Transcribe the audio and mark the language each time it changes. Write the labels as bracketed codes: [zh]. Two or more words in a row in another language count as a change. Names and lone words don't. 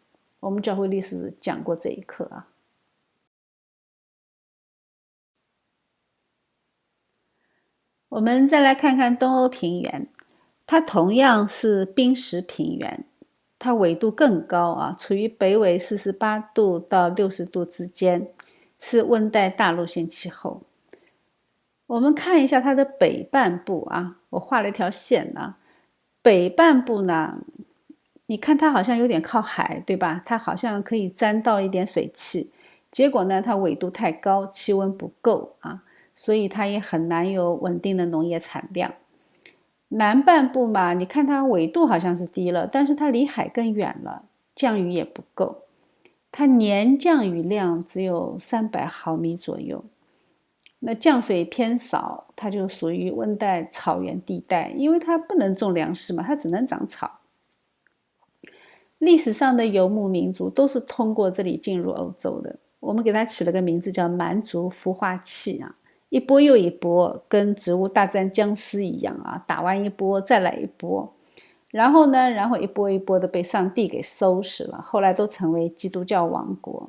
[zh] 我們教會歷史講過這一課啊。我們再來看看東歐平原，它同樣是冰蝕平原，它緯度更高啊，處於北緯48度到60度之間，是溫帶大陸性氣候。我們看一下它的北半部啊，我畫了一條線啊。北半部呢，你看它好像有點靠海，對吧？它好像可以沾到一點水汽。結果呢，它緯度太高，氣溫不夠啊，所以它也很難有穩定的農業產量。南半部嘛，你看它緯度好像是低了，但是它離海更遠了，降雨也不夠。它年降雨量只有300毫米左右。那降水偏少，它就屬於溫帶草原地帶，因為它不能種糧食嘛，它只能長草。歷史上的游牧民族都是通過這裡進入歐洲的，我們給它起了個名字叫蠻族孵化器啊，一波又一波，跟植物大戰僵屍一樣啊，打完一波再來一波，然後一波一波的被上帝給收拾了，後來都成為基督教王國。